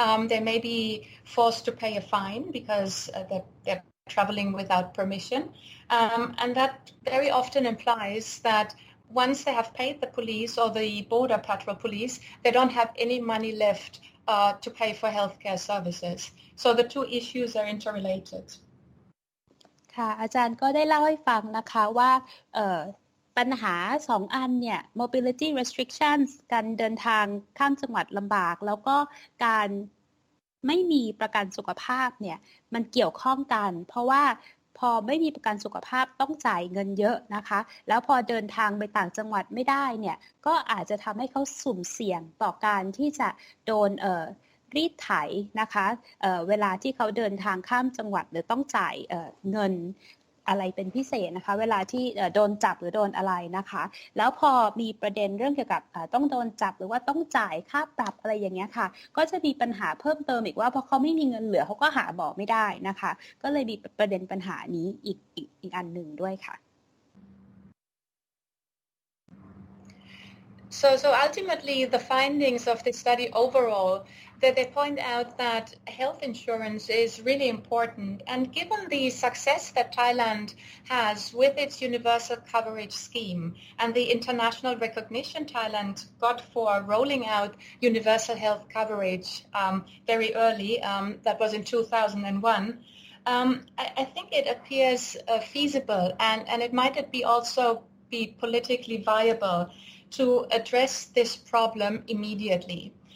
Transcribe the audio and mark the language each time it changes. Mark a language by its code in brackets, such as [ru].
[en] They may be forced to pay a fine because they're traveling without permission. And that very often implies that once they have paid the police or the border patrol police, they don't have any money left to pay for healthcare services. So the 2 issues are interrelated. [th] ค่ะอาจารย์ก็ได้เล่าให้ฟังนะคะว่าปัญหา2 อันเนี่ย mobility restrictions การเดินทางข้ามจังหวัดลำบากแล้วก็การไม่มีประกันสุขภาพเนี่ยมันเกี่ยวข้องกันเพราะว่าพอไม่มีประกันสุขภาพต้องจ่ายเงินเยอะนะคะแล้วพอเดินทางไปต่างจังหวัดไม่ได้เนี่ยก็อาจจะทำให้เขาสุ่มเสี่ยงต่อการที่จะโดน รีดไถนะคะเวลาที่เขาเดินทางข้ามจังหวัดหรือต้องจ่ายเงินอะไรเป็นพิเศษนะคะเวลาที่โดนจับหรือโดนอะไรนะคะแล้วพอมีประเด็นเรื่องเกี่ยวกับต้องโดนจับหรือว่าต้องจ่ายค่าปรับอะไรอย่างเงี้ยค่ะก็จะมีปัญหาเพิ่มเติมอีกว่าพอเขาไม่มีเงินเหลือเขาก็หาหมอไม่ได้นะคะก็เลยมีประเด็นปัญหานี้อีกอันหนึ่งด้วยค่ะ [en] So ultimately, the findings of the study overall, that they point out that health insurance is really important. And given the success that Thailand has with its universal coverage scheme and the international recognition Thailand got for rolling out universal health coverage very early, that was in 2001, I think it appears feasible and it might also be politically viable to address this problem immediately.